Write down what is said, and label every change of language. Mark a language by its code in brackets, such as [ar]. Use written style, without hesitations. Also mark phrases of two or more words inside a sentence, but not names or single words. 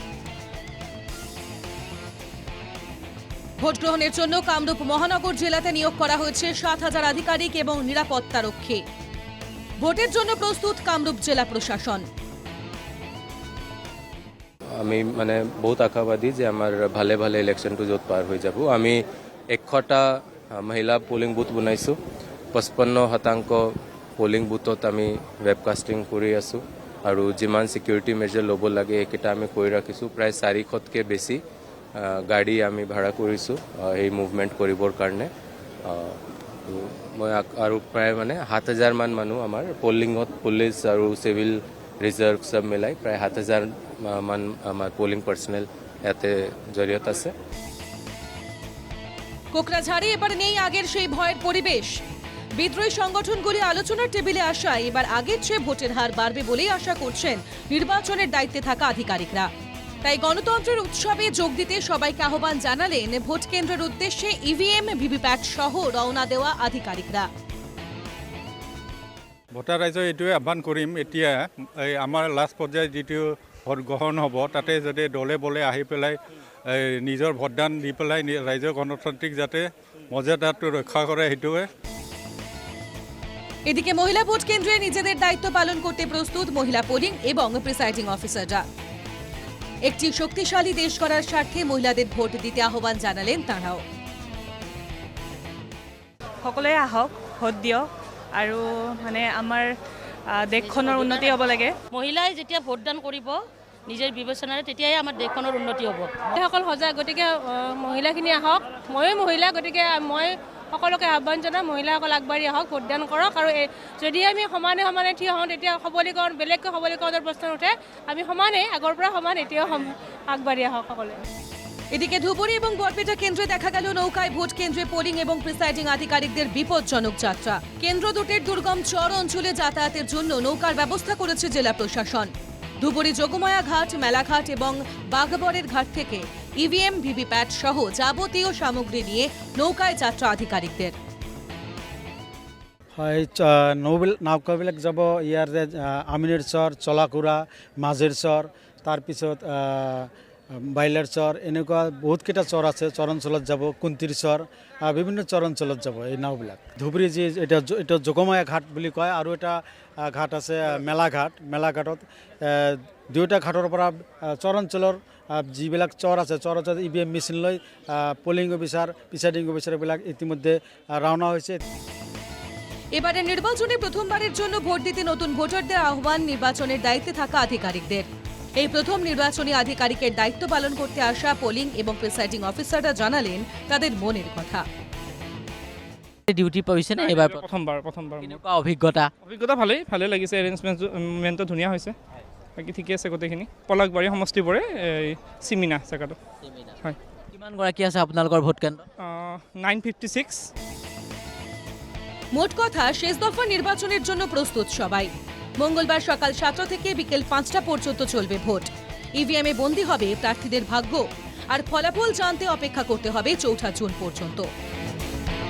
[bn] ভোট গ্রহণের জন্য কামরূপ মহানগর জেলাতে নিয়োগ করা হয়েছে 7,000 আধিকারিক এবং নিরাপত্তারক্ষী। ভোটের জন্য প্রস্তুত কামরূপ জেলা প্রশাসন। [as] আমি বহুত আশাবাদী যে আমার ভালে ভালে ইলেকশ্যনটো য'ত পাৰ হৈ যাব। আমি 100টা মহিলা [en] polling booth [as] বনাইছোঁ। 55% [en] polling booth [as] আমি ৱেবকাষ্টিং কৰি আছোঁ আৰু যিমান [en] security measure [as] ল'ব লাগে এইকেইটা আমি কৰি ৰাখিছোঁ। প্ৰায় 400তকৈ বেছি গাড়ী আমি ভাড়া কৰিছোঁ এই মুভমেণ্ট কৰিবৰ কাৰণে। মই আৰু প্ৰায় 7,000 মান মানুহ আমাৰ পলিঙত পুলিচ আৰু [en] civil reserve [as] সব মিলাই প্রায় 7,000 মান আমার [en] polling personnel [as] এতে জড়িত আছে। [bn] কোকরাঝাড়ে এবার নেই আগের সেই ভয়ের পরিবেশ। বিদ্রোহী সংগঠনগুলি আলোচনার টেবিলে আসায় এবার আগের চেয়ে ভোটের হার বাড়বে বলেই আশা করছেন নির্বাচনের দায়িত্বে থাকা আধিকারিকরা। তাই গণতন্ত্রের উৎসবে যোগ দিতে সবাইকে আহ্বান জানালেন ভোট কেন্দ্রের উদ্দেশ্যে ইভিএম, ভিভিপ্যাট সহ রওনা দেওয়া আধিকারিকরা। [as] ভোটাৰ ৰাইজক এইটোৱে আহ্বান কৰিম, এতিয়া আমাৰ লাষ্ট পৰ্যায়ত যিটো ভোট গ্ৰহণ হ'ব তাতে যাতে দলে বলে আহি পেলাই নিজৰ ভোটদান দি পেলাই ৰাইজৰ গণতান্ত্ৰিক যাতে মৰ্যাদাটো ৰক্ষা কৰে সেইটোৱে। [bn] এদিকে মহিলা ভোট কেন্দ্রে নিজেদের দায়িত্ব পালন করতে প্রস্তুত মহিলা পোলিং এবং [en] presiding officers. [bn] একটি শক্তিশালী দেশ গড়ার স্বার্থে মহিলাদের ভোট দিতে আহ্বান জানালেন তাঁরাও। [as] সকলোৱে আহক, ভোট দিয়ক আৰু আমাৰ দেশখনৰ উন্নতি হ'ব লাগে। মহিলাই যেতিয়া ভোটদান কৰিব নিজৰ বিবেচনাৰে তেতিয়াই আমাৰ দেশখনৰ উন্নতি হ'ব। সকল সজাগ, গতিকে মহিলাখিনি আহক। ময়ো মহিলা, গতিকে মই সকলোকে আহ্বান জনাম মহিলাসকল আগবাঢ়ি আহক, ভোটদান কৰক। আৰু যদি আমি সমানে সমানে থিয় হওঁ তেতিয়া সবলীকৰণ, বেলেগকৈ সবলীকৰণৰ প্ৰশ্ন উঠে। আমি সমানেই, আগৰ পৰা সমান, এতিয়াও আগবাঢ়ি আহক সকলোৱে। [bn] এদিকে ধুবুরি এবং বরপেটা কেন্দ্রে দেখা গেল নৌকায় ভোট কেন্দ্রে পোলিং এবং প্রিসাইডিং আধিকারিকদের বিপজ্জনক যাত্রা। কেন্দ্র দুটির দুর্গম চর অঞ্চলে যাতায়াতের জন্য নৌকার ব্যবস্থা করেছে জেলা প্রশাসন। ধুবুরি যোগমায়া ঘাট, মেলাঘাট এবং বাঘবরের ঘাট থেকে ইভিএম, ভিভিপ্যাট সহ যাবতীয় সামগ্রী নিয়ে নৌকায় যাত্রা আধিকারিকদের। [as] হয়, নৌকাবিলাক যাব ইয়াৰ আমিনের চর, চলাকুৰা, মাজের চর, তাৰপিছত বাইলাৰ চৰ, এনেকুৱা বহুতকেইটা চৰ আছে। চৰ অঞ্চলত যাব, কুন্তিৰ চৰ, বিভিন্ন চৰ অঞ্চলত যাব এই নাওবিলাক। ধুবুৰী যি এটা যোগমায়া ঘাট বুলি কয়, আৰু এটা ঘাট আছে মেলাঘাট। মেলাঘাটত দুয়োটা ঘাটৰ পৰা চৰ অঞ্চলৰ যিবিলাক চৰ আছে, চৰ অঞ্চলত [en] EVM machine [as] লৈ [en] polling officer, presiding officers [as] ইতিমধ্যে ৰাওনা হৈছে। [bn] এবারে নির্বাচনে প্রথমবারের জন্য ভোট দিতে নতুন ভোটারদের আহ্বান নির্বাচনের দায়িত্বে থাকা আধিকারিকদের। এই প্রথম নির্বাচনী আধিকারিকের দায়িত্ব পালন করতে আসা পোলিং এবং [en] presiding officers [bn] জানালেন তাদের মনের কথা। [as] ডিউটি পাইছে না এবার? প্রথমবার কেনেকুৱা অভিজ্ঞতা? ভালেই লাগিছে। এৰেঞ্জমেণ্টটো ধুনীয়া হৈছে, বাকী ঠিকে আছে গোটেইখিনি। পলাশবাৰী সমষ্টিবোৰে চিমিনা জেগাটো। হয়। কিমান গৰাকী আছে আপোনালোকৰ ভোট কেন্দ্ৰ? 956। [bn] মোট কথা, শেষ দফা নির্বাচনের জন্য প্রস্তুত সবাই। মঙ্গলবার সকাল 7টা থেকে বিকেল 5টা পর্যন্ত চলবে ভোট। ইভিএমে বন্দী হবে প্রার্থীদের ভাগ্য, আর ফলাফল জানতে অপেক্ষা করতে হবে 4 জুন পর্যন্ত।